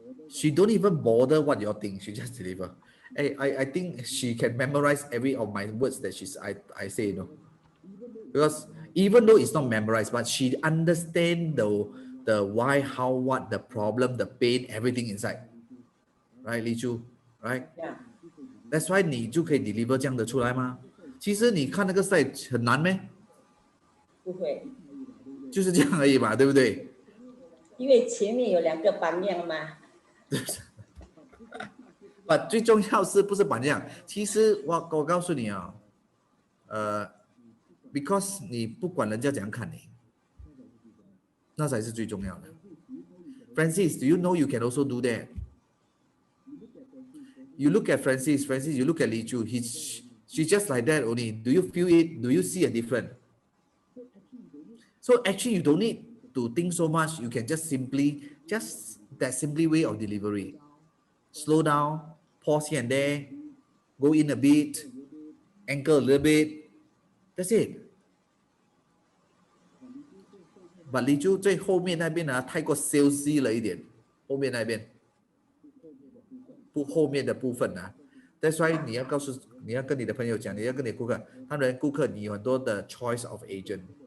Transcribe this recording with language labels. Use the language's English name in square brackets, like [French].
[English] She don't even bother what you think. She just deliver. I think she can memorize every of my words that I say, you know. Because even though it's not memorized, but she understand the why, how, what, the problem, the pain, everything inside. Right, Li Chu? Right? Yeah. [Chinese] That's why 你就可以 deliver 这样的出来吗？其实你看那个 slide 很难咩？不会，就是这样而已嘛，对不对？因为前面有2个榜样嘛。最重要是不是榜样？其实我告诉你啊，because 你不管人家怎样看你，那才是最重要的。 [English] Francis, do you know you can also do that? You look at Francis, you look at Li Chu, she's just like that only. Do you feel it? Do you see a difference? So actually you don't need to think so much. You can just that simply way of delivery. Slow down, pause here and there, go in a bit, anchor a little bit. That's it. [Chinese] But Li Chu 最后面那边呢，太过 salesy 了一点，后面那边。后面的部分啊 ， That's why 你要跟你的朋友讲，你要跟你顾客，你有很多的 choice of agent。